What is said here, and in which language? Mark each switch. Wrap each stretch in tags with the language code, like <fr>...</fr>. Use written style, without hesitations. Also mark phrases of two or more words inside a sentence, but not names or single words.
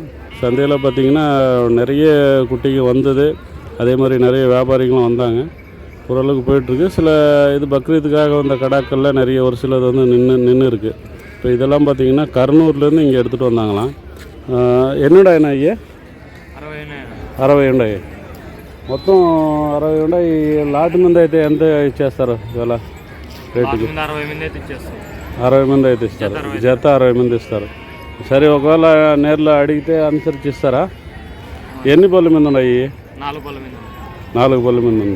<ta>சந்தையில் பார்த்திங்கன்னா நிறைய குட்டிங்க வந்தது, அதே மாதிரி நிறைய வியாபாரிகளும் வந்தாங்க. ஓரளவுக்கு போயிட்டுருக்கு. சில இது பக்ரீத்துக்காக வந்த கடாக்களில் நிறைய ஒரு சிலது வந்து நின்று இருக்குது. இப்போ இதெல்லாம் பார்த்திங்கன்னா கர்னூர்லேருந்து இங்கே எடுத்துகிட்டு வந்தாங்களாம். என்னடா என்ன ஐயா? 60 ఉండాయి.</ta> <te>మొత్తం 60 ఉండాయి. లాట్ మంది అయితే ఎంత ఇచ్చేస్తారు ఇవాళ రేటుకి? 60 మంది అయితే ఇస్తారు. జత 60 మంది ఇస్తారు. సరే, ఒకవేళ నేర్లో అడిగితే అనుసరించి ఇస్తారా? ఎన్ని పళ్ళ మీద ఉన్నాయి? 4 పళ్ళ మీద ఉంది.</te>